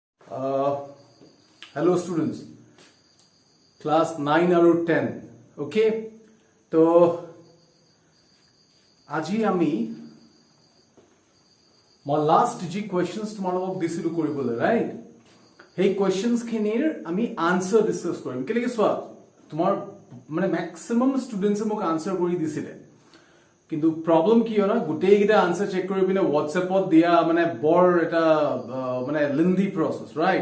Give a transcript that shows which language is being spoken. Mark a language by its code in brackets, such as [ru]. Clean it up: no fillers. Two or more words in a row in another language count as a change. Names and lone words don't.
[en] Hello students, class 9 और 10, okay? [as] तो আজি আমি মই লাষ্ট যি কোৱেশ্চনছ তোমালোকক দিছিলো কৰিবলৈ, ৰাইট? সেই কোৱেশ্চনছখিনিৰ আমি [en] answer discuss [as] কৰিম। কেলেকি চোৱা, তোমাৰ মানে [en] maximum students [as] মোক আনসাৰ কৰি দিছিলে, কিন্তু প্ৰবলেম কি হয় না, গোটেইকেইটা [en] answer check [as] কৰি পিনে হোৱাটছএপত দিয়া মানে বৰ এটা মানে [en] lengthy process, [as] ৰাইট?